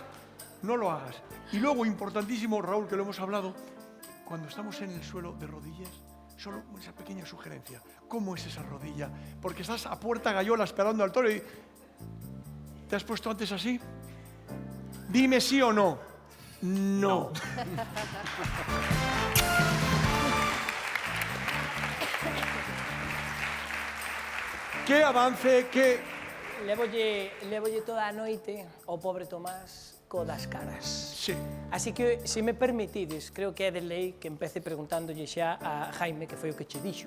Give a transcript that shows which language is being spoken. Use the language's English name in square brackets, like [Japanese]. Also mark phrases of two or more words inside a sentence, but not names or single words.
[Spanish] Y luego, importantísimo, Raúl, que lo hemos hablado, cuando estamos en el suelo de rodillas, solo esa pequeña sugerencia. ¿Cómo es esa rodilla? Porque estás a puerta gallola esperando al toro y... ¿Te has puesto antes así? Dime sí o no. No. Que avance, que... [Galician] Levolle toda a noite ao pobre Tomás co das caras. [Spanish] Sí. [Galician] Así que, se me permitides, creo que é de lei que empece preguntándolle xa a Jaime, que foi o que che dixo.